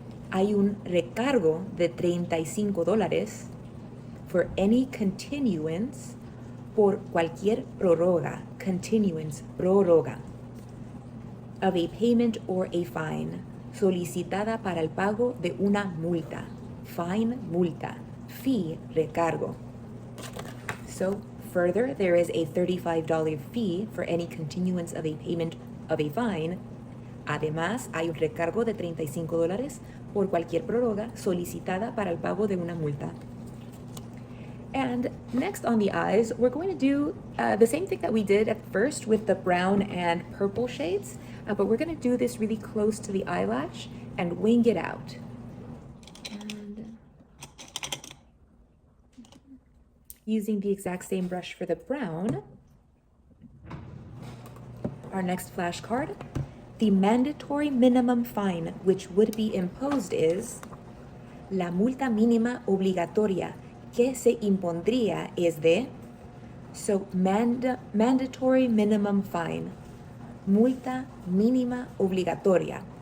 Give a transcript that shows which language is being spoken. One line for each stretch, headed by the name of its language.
Spanish: hay un recargo de $35
English: for any continuance
Spanish: por cualquier prórroga, continuance, prórroga,
English: of a payment or a fine,
Spanish: solicitada para el pago de una multa.
English: Fine, multa. Fee, recargo. So, further, there is a $35 fee for any continuance of a payment of a fine.
Spanish: Además, hay un recargo de $35 por cualquier prórroga solicitada para el pago de una multa.
English: And next on the eyes, we're going to do the same thing that we did at first with the brown and purple shades, but we're going to do this really close to the eyelash and wing it out. And using the exact same brush for the brown, our next flashcard, the mandatory minimum fine which would be imposed is
Spanish: la multa mínima obligatoria que se impondría es de,
English: so mandatory minimum fine,
Spanish: multa mínima obligatoria.